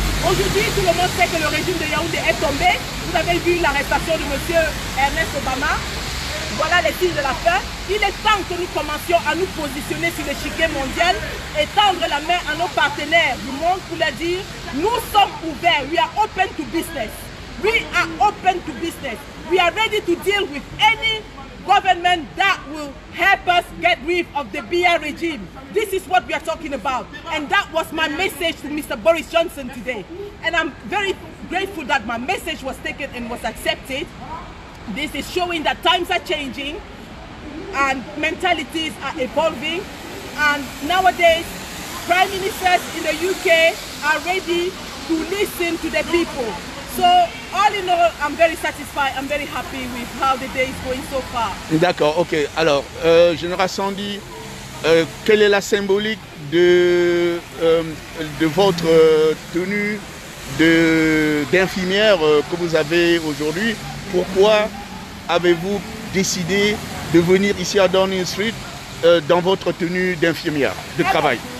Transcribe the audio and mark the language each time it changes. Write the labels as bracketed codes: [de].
[fr] Aujourd'hui, tout le monde sait que le régime de Yaoundé est tombé. Vous avez vu l'arrestation de M. Ernest Obama. Voilà les signes de la fin. Il est temps que nous commencions à nous positionner sur l'échiquier mondial et tendre la main à nos partenaires du monde pour leur dire nous sommes ouverts, [en] we are open to business. We are open to business. We are ready to deal with any government that will help us get rid of the BR regime. This is what we are talking about. And that was my message to Mr. Boris Johnson today. And I'm very grateful that my message was taken and was accepted. This is showing that times are changing and mentalities are evolving. And nowadays, prime ministers in the UK are ready to listen to the people. So, all in all, I'm very satisfied. I'm very happy with how the day is going so far. [fr] D'accord, ok. Alors, Général Sandy, quelle est la symbolique de votre tenue d'infirmière que vous avez aujourd'hui? Pourquoi avez-vous décidé de venir ici à Downing Street dans votre tenue d'infirmière de travail?